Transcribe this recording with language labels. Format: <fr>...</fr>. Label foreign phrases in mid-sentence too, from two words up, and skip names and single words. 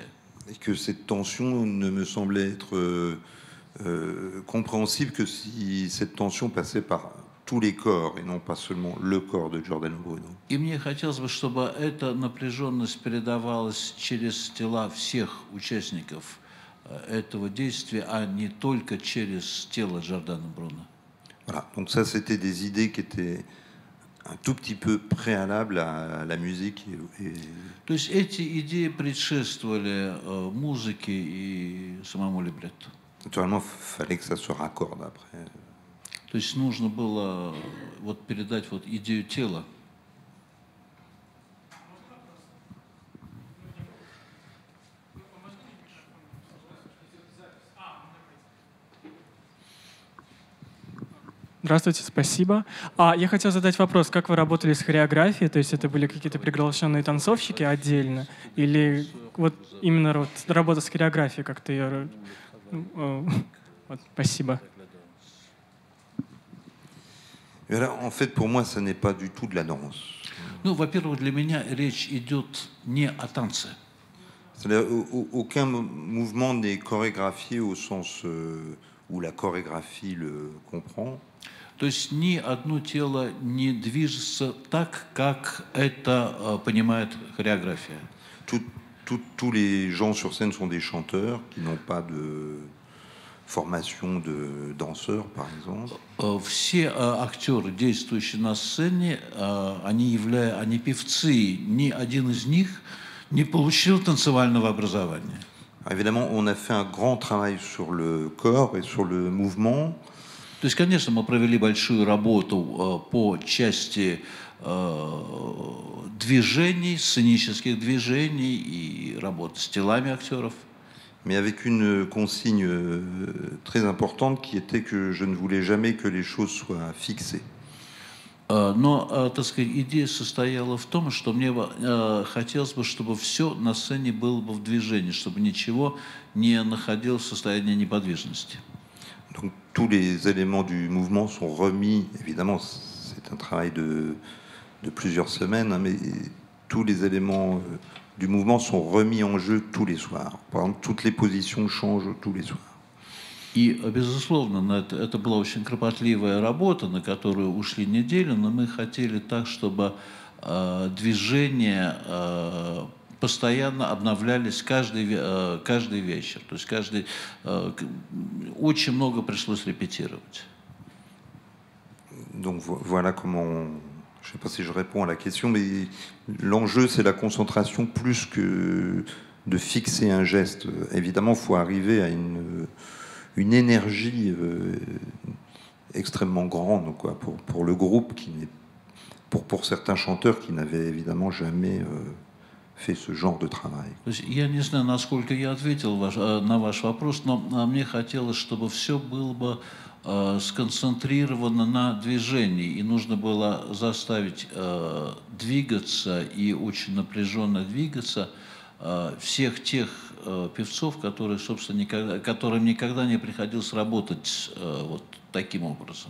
<fr>Et que cette tension ne me semblait être compréhensible que si cette tension passait par tous les corps et non pas seulement le corps de Giordano Bruno.</fr> <ru>И мне хотелось бы, чтобы эта напряженность передавалась через тела всех участников этого действия, а не только через тело Джордано Бруно.</ru> <fr>Voilà, donc ça c'était des idées qui étaient un tout petit peu préalables à la musique.</fr> <ru>То есть эти идеи предшествовали музыке и самому либретто.</ru> <fr>Naturellement, il fallait que ça se raccorde après.</fr> <ru>То есть нужно было вот передать вот идею тела. Здравствуйте, спасибо. Я хотел задать вопрос, как вы работали с хореографией? То есть это были какие-то приглашенные танцовщики отдельно? Или вот именно вот работа с хореографией как-то ее... Вот, спасибо.</ru> <fr>En fait, pour moi, ce n'est pas du tout de la danse.</fr> <ru>Ну, во-первых, для меня речь идет не о танце.</ru> <fr>C'est-à-dire, aucun mouvement n'est chorégraphié au sens où la chorégraphie le comprend.</fr> <ru>То есть ни одно тело не движется так, как это понимает хореография.</ru> <fr>Tous les gens sur scène sont des chanteurs qui n'ont pas de formation de danseurs, par exemple.</fr> <ru>Все актеры, действующие на сцене, они певцы. Ни один из них не получил танцевального образования.</ru> <fr>Évidemment, on a fait un grand travail sur le corps et sur le mouvement.</fr> <ru>То есть, конечно, мы провели большую работу по части движений, сценических движений и работы с телами актеров.</ru> <fr>Mais avec une consigne très importante qui était que je ne voulais jamais que les choses soient fixées.</fr> <ru>Но, так сказать, идея состояла в том, что мне хотелось бы, чтобы все на сцене было бы в движении, чтобы ничего не находилось в состоянии неподвижности.</ru> <fr>Donc tous les éléments du mouvement sont remis, évidemment c'est un travail de plusieurs semaines, hein, mais tous les éléments du mouvement sont remis en jeu tous les soirs. Par exemple, toutes les positions changent tous les soirs.</fr> <ru>И, безусловно, это была очень кропотливая работа, на которую ушли неделю, но мы хотели так, чтобы движения постоянно обновлялись каждый вечер. То есть очень много пришлось репетировать.</ru> <fr>Donc voilà comment, je ne sais pas si je réponds à la question, mais l'enjeu c'est la concentration plus que de fixer un geste. Évidemment, il faut arriver à une énergie extrêmement grande quoi, pour le groupe, pour certains chanteurs qui n'avaient évidemment jamais fait ce genre de travail.</fr> <ru>Я не знаю, насколько я ответил на ваш вопрос, но мне хотелось, чтобы все было бы сконцентрировано на движении, и нужно было заставить двигаться и очень напряженно двигаться всех тех певцов, которые, собственно, которым никогда не приходилось работать вот таким образом.</ru>